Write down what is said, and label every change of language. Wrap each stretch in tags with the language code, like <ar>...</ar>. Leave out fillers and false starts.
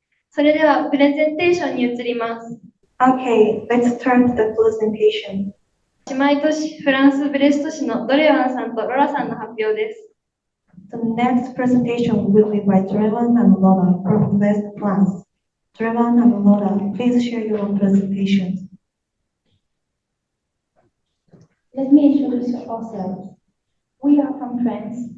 <ja>それではプレゼンテーションに移ります。</ja> <en>Okay, let's start the presentation.</en> <ja>姉妹都市フランス・ブレスト市のドレワンさんとロラさんの発表です。</ja> <en>The next presentation will be by Drevan and Lola from West France. Drevan and Lola, please share your presentations. Let me introduce ourselves. We are from France.</en>